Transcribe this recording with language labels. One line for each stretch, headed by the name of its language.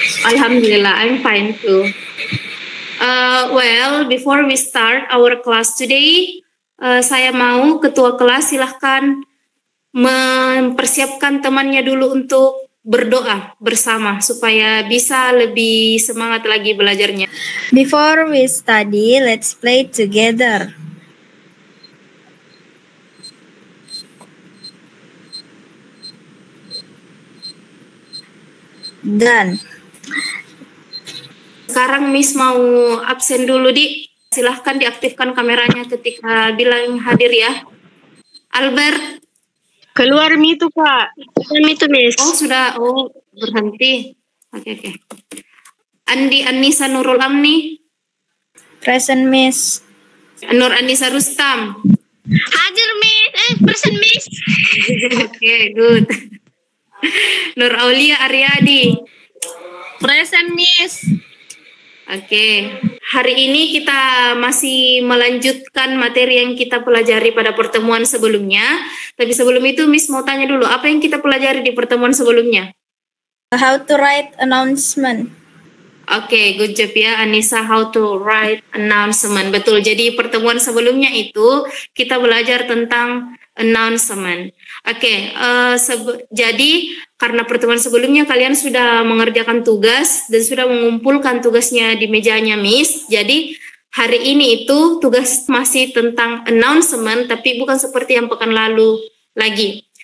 English: Alhamdulillah, I'm fine too. Well, before we start our class today,
Indonesian: saya mau ketua kelas silahkan mempersiapkan temannya dulu untuk berdoa bersama supaya bisa lebih semangat lagi belajarnya.
English: Before we study, let's play together. Done.
Indonesian: Sekarang Miss mau absen dulu, Di. Silahkan diaktifkan kameranya ketika bilang hadir ya. Albert. Keluar itu, Pak. Keluar itu, Miss. Oh, sudah. Oh, berhenti. Oke. Andi Anissa Nurul Amni.
English: Present, Miss. Nur Anissa Rustam.
Indonesian: Hadir, Miss.
English: Present, Miss. Oke, good. Nur Aulia Aryadi. Present, Miss.
Indonesian: Oke, hari ini kita masih melanjutkan materi yang kita pelajari pada pertemuan sebelumnya. Tapi sebelum itu, Miss mau tanya dulu, apa yang kita pelajari di pertemuan sebelumnya?
English: How to write announcement. Oke, good job ya Anissa, how to write announcement.
Indonesian: Betul, jadi pertemuan sebelumnya itu kita belajar tentang announcement. Oke, jadi karena pertemuan sebelumnya kalian sudah mengerjakan tugas dan sudah mengumpulkan tugasnya di mejanya Miss. Jadi hari ini itu tugas masih tentang announcement, tapi bukan seperti yang pekan lalu lagi.